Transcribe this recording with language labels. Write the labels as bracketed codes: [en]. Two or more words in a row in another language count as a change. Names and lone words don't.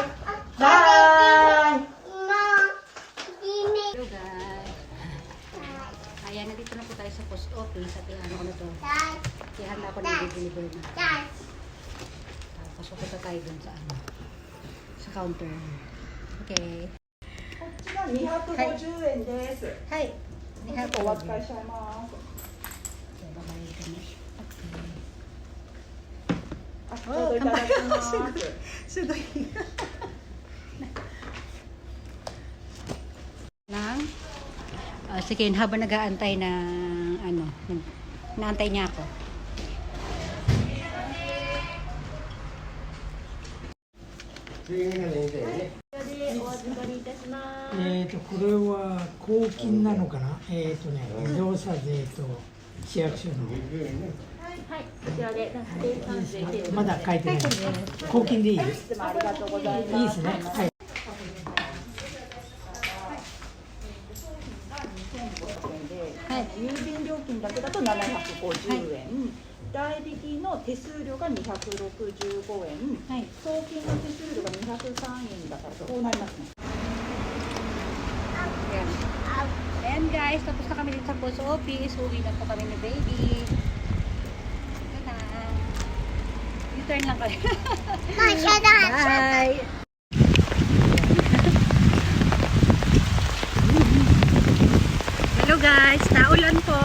[en] Bye! Hello guys. [tl] Ayan, nandito na po tayo sa post office. At ano ko na to. Ihanda ko na i-deliver na. Tapos pupunta tayo dun sa counter. Okay. [ja] 250円です。はい。ちょっとお預かりしちゃいます。ちょうどいただきます。 [tl] すごい。Sige, habang nag-aantay ng naantay niya ako. [ja] これは公金なのかな、動作税と市役所の、はい、こちらで生産税でまだ書いてない公金でいいです。いつもありがとうございます。いいですね。はい。郵便料金だけだと750円。代引きの手数料が265円、送金の手数料が203円だからこうなりますね。 [tl] Ayan guys, tapos na kami dito sa post office. Uwi na po kami ni baby. Ito na. U-turn lang kayo. Bye! Hello guys, naulan po.